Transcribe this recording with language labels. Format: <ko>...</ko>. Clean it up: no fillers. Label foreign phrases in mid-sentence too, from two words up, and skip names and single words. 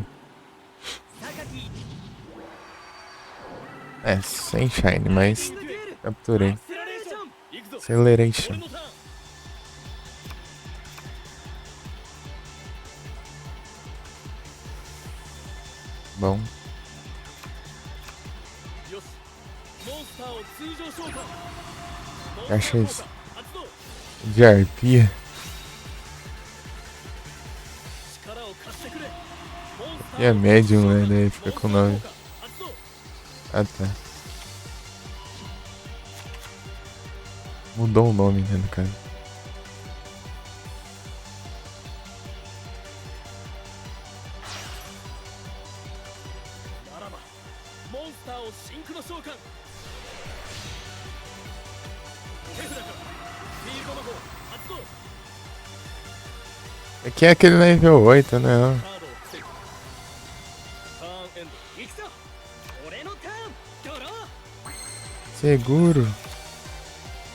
<ja>榊</ja> <pt>É, sem shine, mas capturei.</pt> <ja>アクセラレーション行くぞ</ja> <pt>Acceleration.</pt> <ja>俺のターン</ja> <pt>Bom.</pt> <ja>よしモンスターを通常召喚</ja> <pt>Achei isso.</pt> <ja>発動</ja> <pt>De arpia.</pt> <ja>力を貸してくれモンスタ</ja> <pt>E é</pt> <ja>ーを</ja> <pt>médium, né? Daí fica com o</pt> <ja>モン</ja> <pt>nome.</pt> <ja>スター効果発動</ja> <pt>Ah, tá. Mudou o nome, né, no caso.</pt> <ja>ならばモンスターをシンクロ召喚手札からフィールド魔法発動</ja> <pt>Aqui é aquele level 8, né?</pt> <ja>カードを防ぐターンエンド行くぞ俺のターンドロー</ja> <pt>Seguro.</pt>